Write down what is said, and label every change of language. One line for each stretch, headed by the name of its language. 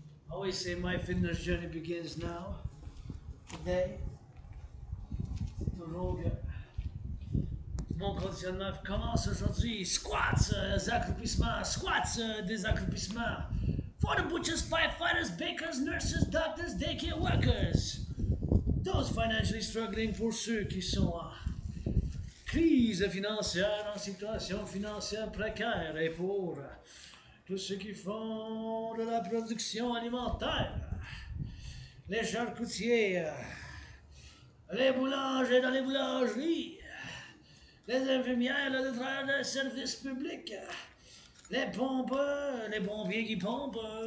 English: I always say my fitness journey begins now. Today.
French: C'est toujours bien. Mon conditionnement commence aujourd'hui. Squats, accroupissements, squats, des accroupissements.
English: For the butchers, firefighters, bakers, nurses, doctors, daycare workers. Those financially struggling,
French: pour ceux qui sont en crise financière, en situation financière précaire, et pour tous ceux qui font de la production alimentaire. Les charcutiers, les boulangers dans les boulangeries, les infirmières, les travailleurs de service public, les pompeurs, les pompiers qui pompent.